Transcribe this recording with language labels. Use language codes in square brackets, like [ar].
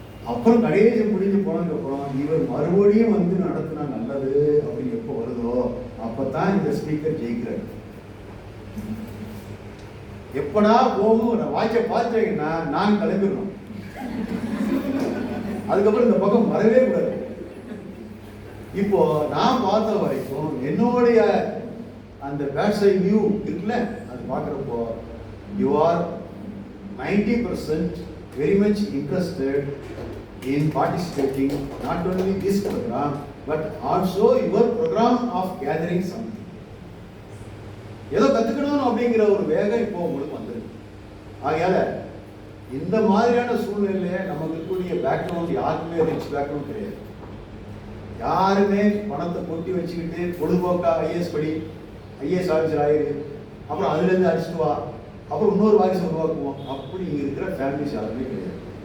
[ta] அப்புறம் கடைசி முடிஞ்சு போனதுக்கு அப்புறம் இவர் மறுபடியும் வந்து நடத்தினா நல்லது அப்படின்னு எப்போ வருதோ அப்பதான் இந்த ஸ்பீக்கர் ஜெயிக்கிறார். எப்படா போகும் வாட்சை பார்த்தீங்கன்னா நான் கிளம்பிடணும். அதுக்கப்புறம் இந்த பக்கம் வரவே கூடாது. இப்போ நான் பார்த்த வரைக்கும் என்னுடைய அந்த பேட் சைட் வியூ இருக்குல்ல, அது பார்க்குறப்போ [en] You are 90% very much interested in participating not only this program but also your program of gathering something. [ta] ஏதோ கத்துக்கணும் அப்படிங்கிற ஒரு வேகம் இப்போ உங்களுக்கு வந்துருக்கு. ஆகையால இந்த மாதிரியான சூழ்நிலையில நமக்கு இருக்கக்கூடிய பேக்ரவுண்ட் யாருக்குமே ரிச் பேக்ரவுண்ட் கிடையாது. யாருமே பணத்தை கொட்டி வச்சுக்கிட்டு பொழுதுபோக்கா ஐஏஎஸ் படி, ஐஏஎஸ் ஆஃபீஸர் ஆயிரு, அப்புறம் அதுல இருந்து அடிச்சுட்டு வா, அப்புறம் இன்னொரு வாரிசு உருவாக்குவோம், அப்படி இருக்கிற ஃபேமிலிஸ் யாருமே கிடையாது.